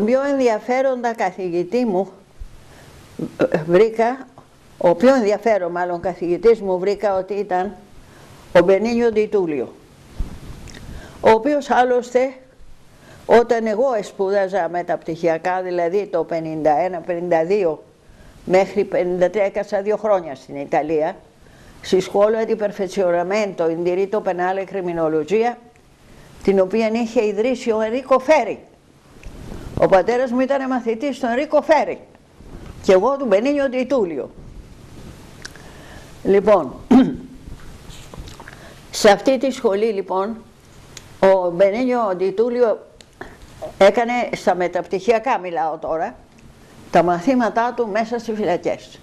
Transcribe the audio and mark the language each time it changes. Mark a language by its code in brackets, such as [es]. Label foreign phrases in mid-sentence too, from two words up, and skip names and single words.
[el] πιο ενδιαφέροντα καθηγητή μου βρήκα, ο πιο ενδιαφέρον μάλλον καθηγητής μου βρήκα ότι ήταν ο Μπενίνιο Ντι Τούλιο, ο οποίος άλλωστε όταν εγώ σπούδαζα μεταπτυχιακά, δηλαδή το 51-52 μέχρι 53, έκασα 2 χρόνια στην Italia, στη Scuola di Perfezionamento in Diritto Penale e Criminologia, την οποία είχε ιδρύσει ο Ενρίκο Φέρι. Ο πατέρας μου ήταν μαθητής του Ενρίκο Φέρι και εγώ του Μπενίνιο ντι Τούλιο. Λοιπόν, σε αυτή τη σχολή λοιπόν ο Μπενίνιο ντι Τούλιο έκανε στα μεταπτυχιακά, μιλάω τώρα, τα μαθήματά του μέσα στις φυλακές.